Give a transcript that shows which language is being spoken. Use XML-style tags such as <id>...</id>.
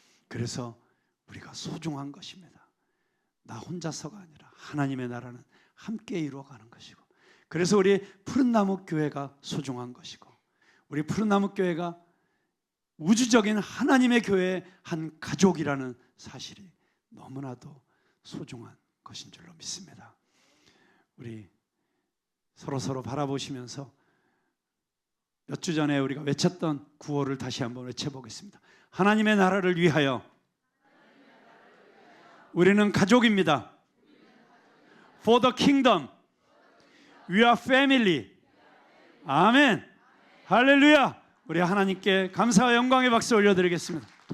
<ko>그래서 우리가 소중한 것입니다. 나 혼자서가 아니라 하나님의 나라는 함께 이루어가는 것이고 그래서 우리 푸른나무 교회가 소중한 것이고 우리 푸른나무 교회가 우주적인 하나님의 교회의 한 가족이라는 사실이 너무나도 소중한 것인 줄로 믿습니다. 우리 서로 바라보시면서 몇 주 전에 우리가 외쳤던 구호를 다시 한번 외쳐보겠습니다. 하나님의 나라를 위하여 우리는 가족입니다.</ko> <en>For the kingdom we are family.</en> <ko>아멘. 할렐루야. 우리 하나님께 감사와 영광의 박수 올려드리겠습니다.</ko>